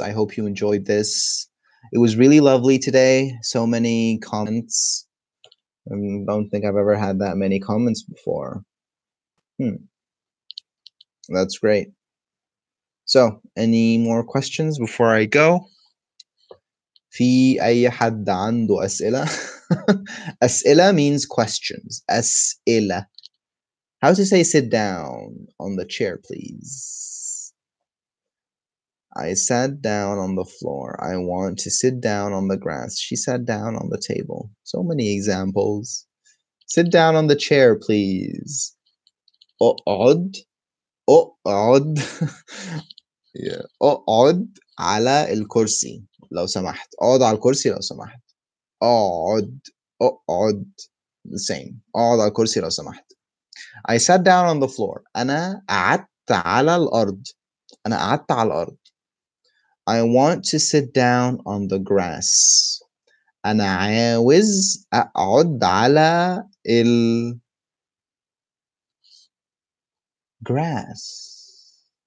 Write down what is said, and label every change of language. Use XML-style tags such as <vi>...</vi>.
<en>I hope you enjoyed this. It was really lovely today. So many comments. I don't think I've ever had that many comments before. That's great. So, any more questions before I go?</en> <ar>في أي حد عنده أسئلة؟ أسئلة</ar> <en>means questions.</en> <ar>أسئلة.</ar> <en>How to say sit down on the chair, please? I sat down on the floor. I want to sit down on the grass. She sat down on the table. So many examples. Sit down on the chair, please.</en> <ar>اقعد اقعد</ar> <en>yeah.</en> <ar>اقعد على الكرسي لو سمحت. اقعد على الكرسي لو سمحت. اقعد اقعد</ar> <en>the same.</en> <ar>اقعد على الكرسي لو سمحت.</ar> <en>I sat down on the floor.</en> <ar>أنا قعدت على الأرض. أنا قعدت على الأرض.</ar> <en>I want to sit down on the grass.</en> <ar>أنا عاوز أقعد على grass.</ar>